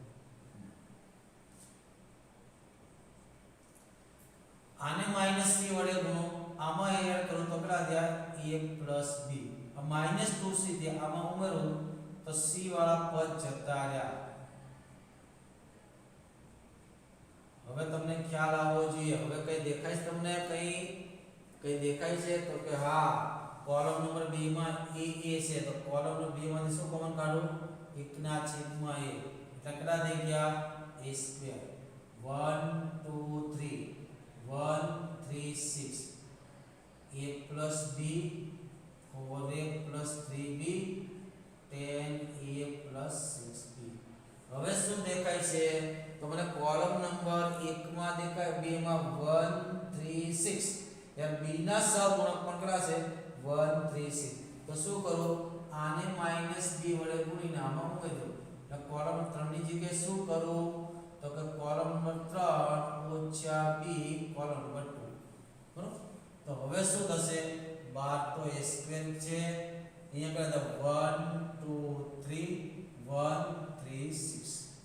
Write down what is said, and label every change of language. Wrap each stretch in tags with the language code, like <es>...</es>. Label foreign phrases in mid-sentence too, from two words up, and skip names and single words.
<gu>આને -c વડે ગુણો આમાં એડ કરું તો કેટલા થયા a + b આ -2c થી આમાં ઉમેરો તો c વાળા પદ જતા રહ્યા હવે તમને ખ્યાલ આવવો જોઈએ હવે કઈ દેખાય છે તમને કઈ દેખાય છે તો કે હા કોલમ નંબર 2 માં a છે તો કોલમ નંબર 2 માંથી શું કોમન કાઢું 1/a એટલે કેટલા થઈ ગયા a² 1 2 3 1 3 6 a plus b 4a plus 3b 10a plus 6b હવે શું દેખાય છે તો મને કોલમ નંબર 1 માં દેખાય 2 માં 1 3 6 યાર b ના સહગુણક પણ કેટલા છે 1 3 6 તો શું કરું આને -b વડે ગુણીને આમાં ઉમેરી દઉં એટલે કોલમ 3 ની જગ્યાએ શું કરું તો કે કોલમ નંબર 3 ઓછા b કોલમ નંબર 2 બરાબર તો હવે શું થશે 12 તો a² છે અહીંયા કહેતા 1 2 3 1 3 6</gu>